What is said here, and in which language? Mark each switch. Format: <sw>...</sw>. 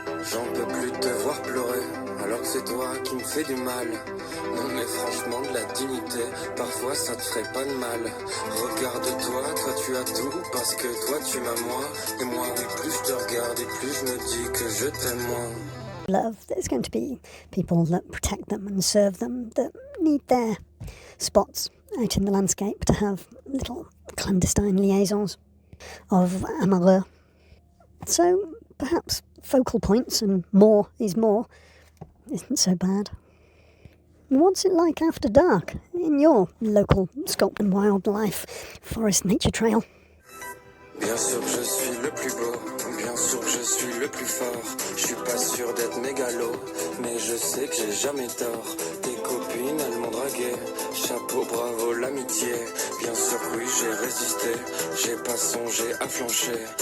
<fr>J'en peux plus te voir pleurer, alors que c'est toi qui me fais du mal. Non mais franchement de la dignité, parfois ça te ferait pas de mal. Regarde-toi, toi tu as tout, parce que toi tu m'as moi. Et moi oui, plus je te regarde et plus je me dis que je t'aime moins.</fr> <en>Love, there's going to be people that protect them and serve them, that need their spots out in the landscape to have little clandestine liaisons of amoureux. So perhaps focal points and more is more isn't so bad. What's it like after dark in your local Scotland wildlife forest nature trail?</en> <fr>Bien sûr que je suis le plus beau, bien sûr que je suis le plus fort. Je suis pas sûr d'être mégalo, mais je sais que j'ai jamais tort. Tes copines, elles m'ont dragué, chapeau, bravo, l'amitié. Bien sûr que oui, j'ai résisté, j'ai pas songé à flancher.</fr>